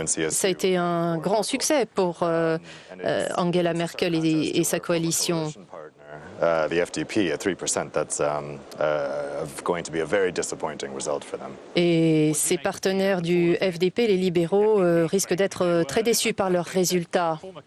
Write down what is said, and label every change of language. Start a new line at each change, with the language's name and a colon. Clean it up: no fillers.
French: Ça a été un grand succès pour Angela Merkel et sa coalition.
English: The FDP at 3%, that's going to be a very disappointing result for them.
French: Et ses partenaires du FDP, les libéraux, risquent d'être très déçus par leurs résultats.